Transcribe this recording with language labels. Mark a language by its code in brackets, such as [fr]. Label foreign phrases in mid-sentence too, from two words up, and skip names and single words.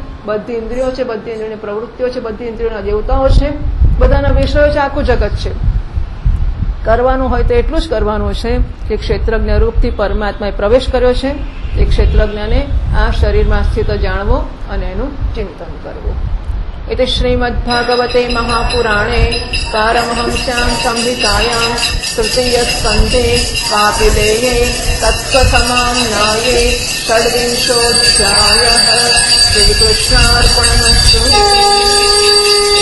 [gu] બધી ઇન્દ્રિયો છે, બધી ઇન્દ્રિયોની પ્રવૃત્તિઓ છે, બધી ઇન્દ્રિયોના દેવતાઓ છે, બધાના વિષયો છે, આખું જગત છે. કરવાનું હોય તો એટલું જ કરવાનું છે કે ક્ષેત્રજ્ઞ રૂપથી પરમાત્માએ પ્રવેશ કર્યો છે. એ ક્ષેત્રજ્ઞને આ શરીરમાં સ્થિત જાણવો અને એનું ચિંતન કરવું. [sa] इति श्रीमद्भागवते महापुराणे पारमहंस्यां संहितायां तृतीयस्कन्धे कापिलेये तत्त्वसमाम्नाये षड्विंशोऽध्यायः. श्रीकृष्णार्पणमस्तु.